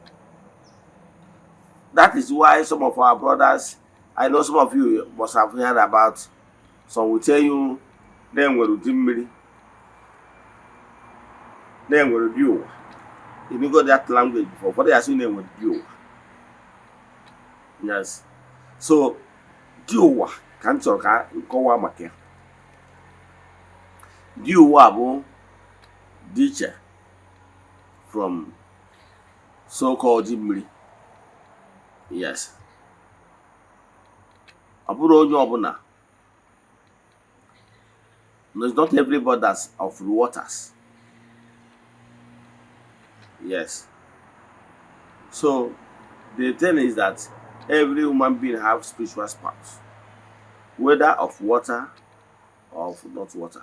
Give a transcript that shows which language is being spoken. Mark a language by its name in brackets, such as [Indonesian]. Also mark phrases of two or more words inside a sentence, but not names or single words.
[English] That is why some of our brothers, I know some of you must have heard about, some will tell you, then we'll do mmiri, then we'll do. If you got that language before, what they are saying, then we'll do. [Igbo] Yes. So, diwa ka nchọrọ ka nkọwa maka ya. Diwa bụ dị iche [English] from so-called [Igbo] mmiri. Yes. Ọ bụrụ onye ọbụla. [English] No, it's not everybody that's of the waters. Yes. So, the thing is that every human being has spiritual spouse, whether of water or of not water.